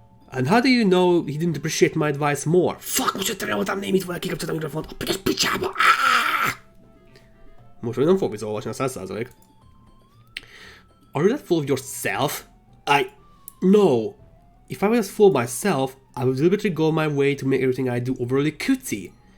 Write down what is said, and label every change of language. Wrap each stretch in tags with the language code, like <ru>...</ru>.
<en>And how do you know he didn't appreciate my advice more?</en> <hu>Fuck, most jöttem, voltam némítva, kikapcsoltam a mikrofont. A pityes picsába! Most nem fogok visszaolvasni a 100%.</hu> <en>Are you that full of yourself? No. If I was full of myself, I would deliberately go my way to make everything I do overly cutesy.</en>